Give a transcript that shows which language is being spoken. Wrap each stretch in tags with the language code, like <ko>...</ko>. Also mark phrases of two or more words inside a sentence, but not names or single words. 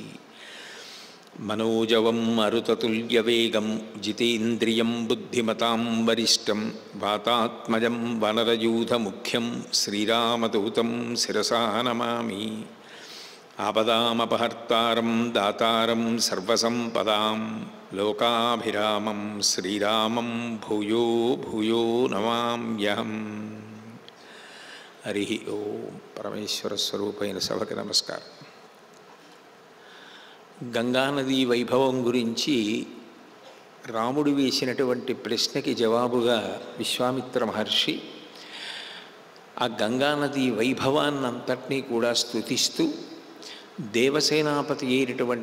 <sa>मनोजवं मरुततुल्यवेगं जितेन्द्रियं बुद्धिमतां वरिष्ठं वातात्मजं वनरयूथमुख्यं श्रीरामदूतं शिरसा नमामि। आपदामपहर्तारं दातारं सर्वसम्पदां लोकाभिरामं श्रीरामं भूयो भूयो नमाम्यहम्। हरि ओं।</sa> <te>పరమేశ్వర స్వరూపైన సభకి నమస్కారం। గంగానది వైభవం గురించి రాముడు వేసినటువంటి ప్రశ్నకి జవాబుగా విశ్వామిత్ర మహర్షి ఆ గంగానది వైభవాన్నంతటినీ కూడా స్తుతిస్తూ దేవసేనాపతి అయినటువంటి</te>